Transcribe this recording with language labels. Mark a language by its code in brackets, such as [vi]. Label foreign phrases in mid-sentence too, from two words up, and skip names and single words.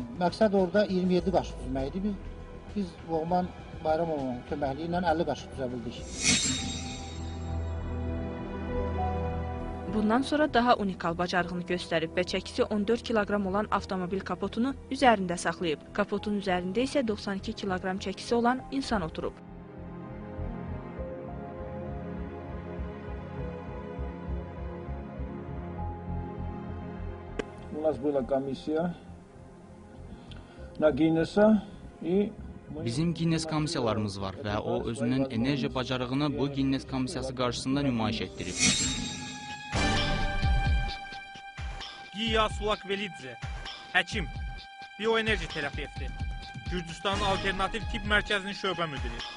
[az] Məqsəd orada 27 qaşıq düzməkdir. Biz Loğman Bayramovun köməkliyi ilə 50 qaşıq düzə bildik. Bundan sonra daha unikal bacarığını göstərib və çəkisi 14 kiloqram olan avtomobil kapotunu üzərində saxlayıb. Kapotun üzərində isə 92 kiloqram çəkisi olan insan oturub. [ru] У нас была комиссия на Guinness-a [az] Bizim Guinness komissiyalarımız var və o özünün enerji bacarığını bu Guinness komissiyası qarşısında nümayiş etdirib. Giya Sulakvelidze, həkim, bioenerji terapevti, Gürcüstanın alternativ tip mərkəzinin şöbə müdiri.